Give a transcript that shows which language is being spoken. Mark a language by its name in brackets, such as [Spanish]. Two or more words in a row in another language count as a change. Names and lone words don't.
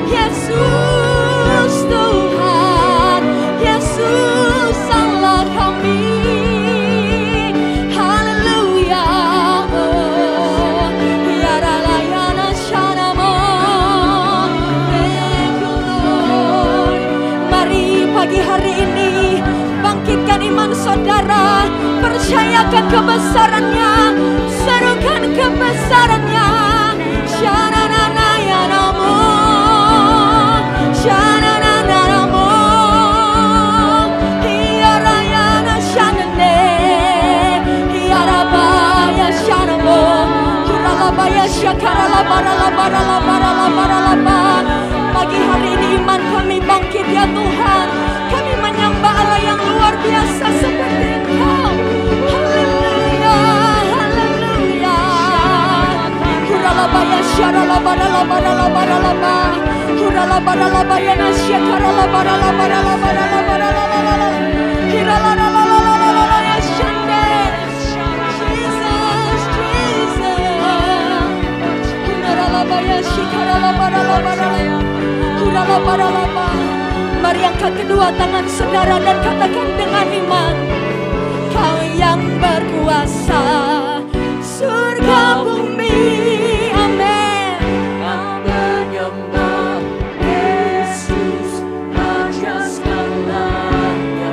[Indonesian] Yesus Tuhan, Yesus Allah kami. Haleluya. Oh, ya ralayana shanamo. [English] Thank you Lord. [Indonesian] Mari pagi hari ini bangkitkan iman saudara, percayakan kebesarannya, serukan kebesarannya. Shananana ya namo, shananana namo, hiarayana shanane, hiarabaya shanamo, hiralabaya shakaralabaralabaralabaralabaralaba. Pagi hari ini iman kami bangkit ya Tuhan, kami menyembah Allah yang luar biasa seperti Engkau. Haleluya, haleluya. Huralabaya syaralabaralabaralabaralaba, huralabaralabaya nasyakaralabaralabaralabaralabaralabaralaba, hiralalalalalalala shande. Jesus, Jesus. Huralabaya syikaralabaralabaralaba, huralabaralaba. Mari angkat kedua tangan saudara dan katakan dengan iman, Kau yang berkuasa surga bumi. Amin. Kau menyembah Yesus Raja segalanya.